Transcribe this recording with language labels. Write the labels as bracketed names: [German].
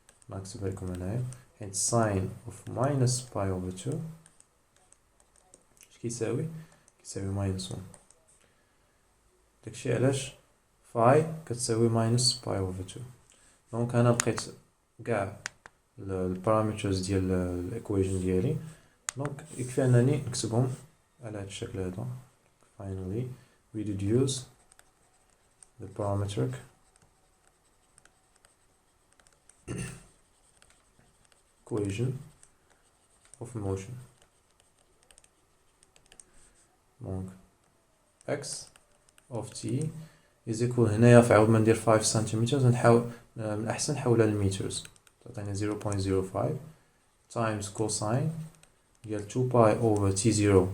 [Arabic] نكتبها لكم هنايا، حيت [English] sin of minus [Arabic] باي اوفر 2 اش كيساوي؟ كيساوي minus 1. داكشي علاش فاي كتساوي minus باي اوفر 2. دونك انا لقيت كاع البارامترز ديال الايكويشن ديالي، دونك يكفي انني نكتبهم على هذا الشكل هذا. [English] finally we deduce the parametric equation of motion. [Arabic] دونك [English] x of t is equal، [Arabic] هنايا في عوض ما ندير 5 سنتيمتر نحاول من الأحسن نحولها للمترز، تعطينا 0.05 times cosine ديال 2 باي over t0.